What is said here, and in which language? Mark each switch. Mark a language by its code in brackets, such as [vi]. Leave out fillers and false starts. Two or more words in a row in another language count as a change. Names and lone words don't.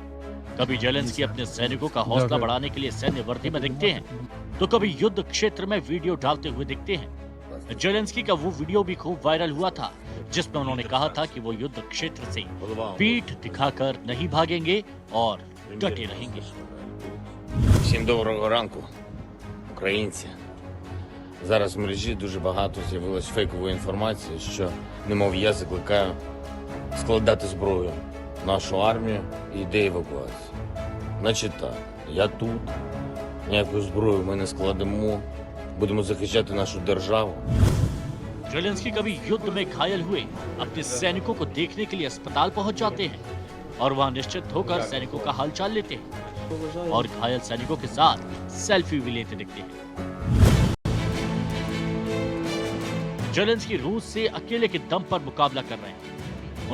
[hi] कभी जेलेंस्की अपने सैनिकों का हौसला बढ़ाने के लिए सैन्य वर्दी में दिखते हैं, तो कभी युद्ध क्षेत्र में वीडियो डालते हुए दिखते हैं। जेलेंस्की का वो वीडियो भी खूब वायरल हुआ था जिसमें उन्होंने कहा था कि वो युद्ध क्षेत्र से पीठ दिखाकर नहीं भागेंगे और डटे रहेंगे। [uk] Всім доброго ранку, українці. Зараз в мережі дуже багато з'явилось фейкової інформації, що, немов я закликаю складати зброю в нашу армію і йде евакуація. Значить так, я тут, ніяку зброю ми не складемо, будемо захищати нашу державу. [hi] जेलेंस्की कभी युद्ध में घायल हुए अपने सैनिकों को देखने के लिए अस्पताल पहुंच जाते हैं और वहां निश्चित होकर सैनिकों का हालचाल लेते हैं और घायल सैनिकों के साथ सेल्फी भी लेते दिखते हैं। जेलेंस्की रूस से अकेले के दम पर मुकाबला कर रहे हैं।